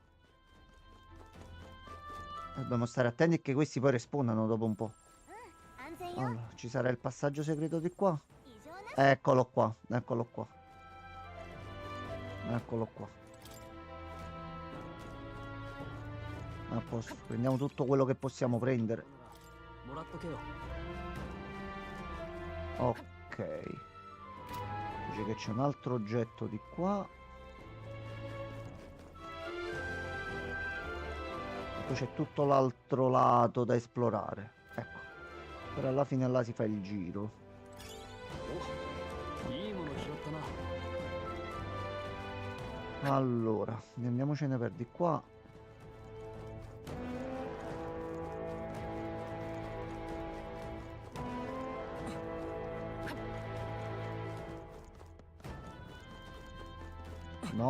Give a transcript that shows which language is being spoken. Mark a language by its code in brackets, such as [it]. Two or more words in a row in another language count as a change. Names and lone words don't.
[it] Dobbiamo stare attenti che questi poi respawnano dopo un po'. Allora, ci sarà il passaggio segreto di qua. Eccolo qua, eccolo qua. Eccolo qua. A posto, prendiamo tutto quello che possiamo prendere. [ja] もらっとけよ。 [it] Ok. Dice che c'è un altro oggetto di qua. E poi c'è tutto l'altro lato da esplorare. Ecco. Per alla fine là si fa il giro. [ja] いいもの拾ったな。 [it] Allora, andiamocene per di qua. No.